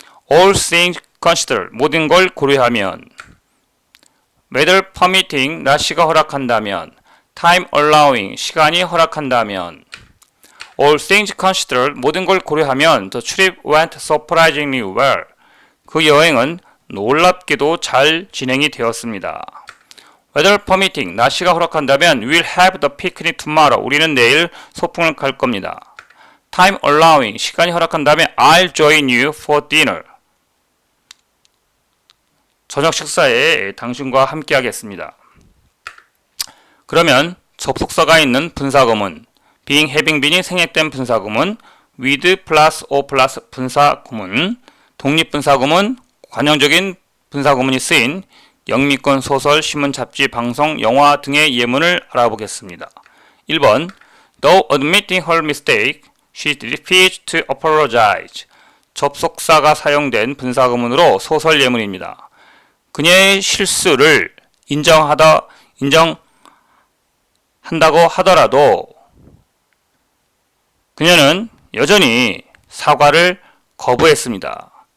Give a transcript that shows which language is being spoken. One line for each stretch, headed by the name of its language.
English: All things considered,
Korean: 모든 걸 고려하면,
English: weather permitting,
Korean: 날씨가 허락한다면,
English: time allowing,
Korean: 시간이 허락한다면,
English: all things considered, 모든 걸 고려하면 the trip went surprisingly well.
Korean: 그 여행은 놀랍게도 잘 진행이 되었습니다.
English: weather permitting,
Korean: 날씨가 허락한다면
English: we'll have the picnic tomorrow.
Korean: 우리는 내일 소풍을 갈 겁니다.
English: time allowing,
Korean: 시간이 허락한다면
English: I'll join you for dinner.
Korean: 저녁 식사에 당신과 함께 하겠습니다. 그러면 접속사가 있는 분사구문, being, having been이 생략된 분사구문, with 플러스 o 플러스 분사구문, 독립분사구문, 관용적인 분사구문이 쓰인 영미권 소설, 신문, 잡지, 방송, 영화 등의 예문을 알아보겠습니다.
English: 1번 Though admitting her mistake, she refused to apologize.
Korean: 접속사가 사용된 분사구문으로 소설 예문입니다. 그녀의 실수를 인정한다고 하더라도 그녀는 여전히 사과를 거부했습니다.